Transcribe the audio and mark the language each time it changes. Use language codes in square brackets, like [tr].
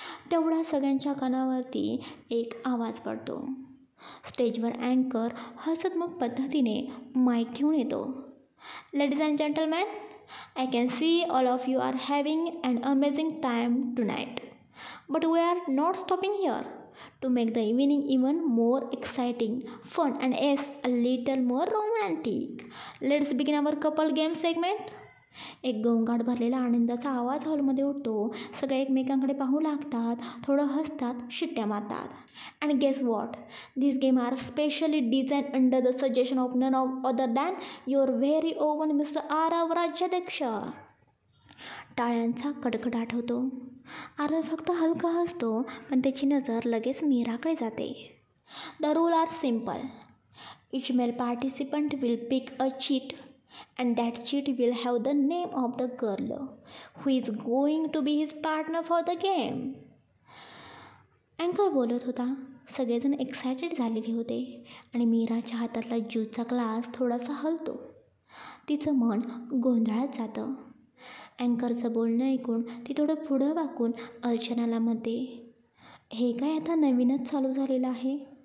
[mr] तेवढ्या सगळ्यांच्या कानावरती एक आवाज पडतो. स्टेजवर अँकर हसतमुख पद्धतीने माईक घेऊन येतो. [en] Ladies and gentleman, I can see all of you are having an amazing time tonight. But we are not stopping here. To make the evening even more exciting, fun and yes, a little more romantic, let's begin our couple game segment. [mr] एक गोंगाट भरलेला आनंदाचा आवाज हॉलमध्ये उठतो. सगळे एकमेकांकडे पाहू लागतात, थोडं हसतात, शिट्ट्या मारतात. [en] And guess what, this game are specially design under the suggestion of none of other than your very own mister Aarav राज्याध्यक्ष. [mr] टाळ्यांचा कडकडाट होतो. आरव फक्त हलका हसतो, पण त्याची नजर लगेच मीराकडे जाते. [en] The rule R simple. Each mail participant will pick a cheat and that cheat will have the name of the girl who is going to be his partner for the game. [mr] अँकर बोलत होता. सगळेजण excited झालेले होते आणि मीराच्या हातातला ज्यूसचा glass थोडासा हलतो. तिचं मन गोंधळात जातं. अँकरचं बोलणं ऐकून ती थोडं पुढं वाकून अर्चनाला म्हणते, हे काय आता नवीनच चालू झालेलं आहे.